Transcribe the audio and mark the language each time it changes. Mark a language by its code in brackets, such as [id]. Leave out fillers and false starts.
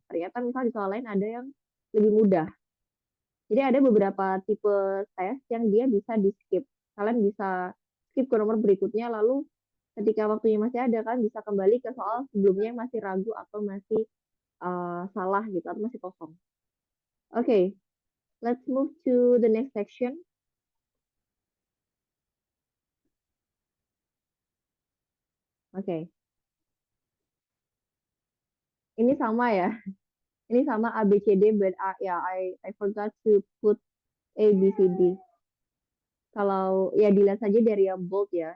[id] Ternyata misalnya di soal lain ada yang lebih mudah. Jadi ada beberapa tipe tes yang dia bisa di skip. Kalian bisa skip ke nomor berikutnya, lalu ketika waktunya masih ada kan bisa kembali ke soal sebelumnya yang masih ragu atau masih salah gitu, atau masih kosong. [en] Oke, let's move to the next section. Oke. [id] Ini sama ya. Ini sama A, B, C, D, [en] but I forgot to put A, B, C, D. [id] Kalau ya dilihat saja dari yang bold ya.